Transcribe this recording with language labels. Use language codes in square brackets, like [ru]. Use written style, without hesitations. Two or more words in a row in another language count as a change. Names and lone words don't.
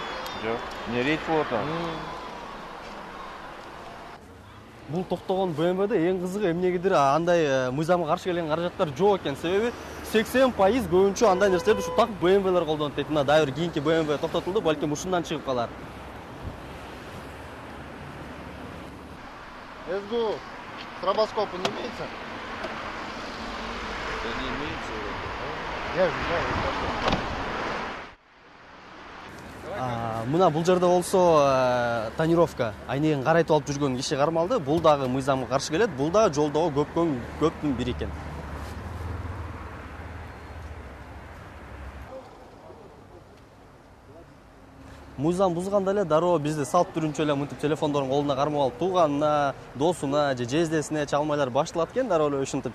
[ky] Жок. Не рейд болот а? Бул токтогон БМВде эң кызыгы эмнегедир андай мыйзамга каршы келген каражаттар жок экен. Себеби 80% көбүнчө андай нерселерди ушу так БМВлер колдонот дейт. Мына дайыр кийинки БМВ токтотулду, балким ушундан чыгып калар. [ru] СБУ, стробоскопы не имеется? Да не имеется. Я же знаю, [ky] Мына бул жерде болсо тонировка, айнегин карайтып алып жүргөн киши кармалды. Бул дагы мыйзамга каршы келет. Бул дагы жолдогу көптүн бири экен. Мыйзам бузганда эле дароо бизди салт түрүнчө эле мынтип телефондорун колуна кармап алып тууганына, досуна же жездесине чалмайлар башталат экен дароо эле ушинтип.